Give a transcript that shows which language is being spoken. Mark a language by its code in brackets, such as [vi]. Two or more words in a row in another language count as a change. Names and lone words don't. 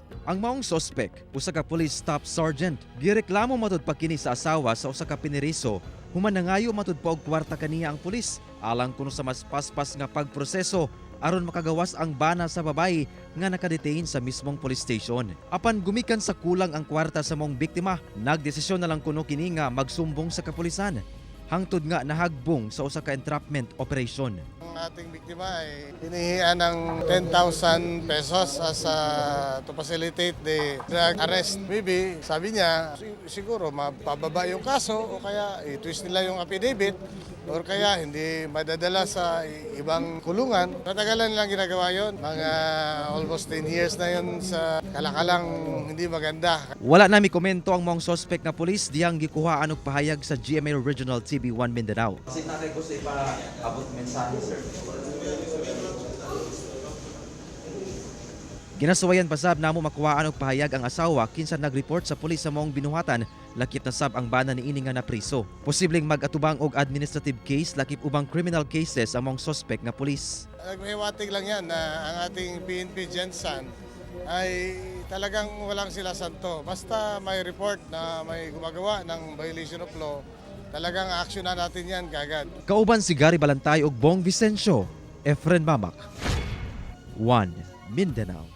[ceb] Ang maong suspect, usa ka police staff sergeant, gireklamo matud pa kini sa asawa sa usa ka piniriso human nangayo matud pa og kwarta kaniya ang pulis alang kuno sa mas paspas nga pagproseso aron makagawas ang bana sa babae nga nakadetain sa mismong police station. Apan gumikan sa kulang ang kwarta sa mong biktima, nagdesisyon na lang kuno kini nga magsumbong sa kapulisan. Hangtod nga nahagbong sa usa ka entrapment operation. [tl] Ang ating biktima ay hinihian ng 10,000 pesos [en] as to facilitate the drug arrest. Maybe, [tl] sabi niya, siguro mapababa yung kaso o kaya i-twist nila yung affidavit or kaya hindi madadala sa ibang kulungan. Natagalan nilang ginagawa yon. Mga almost 10 years na yon sa kalakalang hindi maganda. [ceb] Wala na mi komento ang mong suspect na pulis diyang gikuhaan og pahayag sa GMA Regional TV1 Mindanao. Kasi natin ko sa ipa-abot mensahe, sir. Ginasuwayan pa sab namo makuhaan og pahayag ang asawa kinsa nag-report sa pulis sa mong binuhatan lakip na sab ang bana niini nga napriso. Posibleng mag-atubang og administrative case lakip ubang criminal cases ang mong suspect nga pulis. [tl] Nagmahiwatig lang yan na ang ating PNP Gensan ay talagang walang sila santo. Basta may report na may gumagawa ng [en] violation of law, [tl] talagang action na natin yan kagad. [ceb] Kauban si Gary Balantay ug Bong Vicencio, Efren Mamak, 1 Mindanao.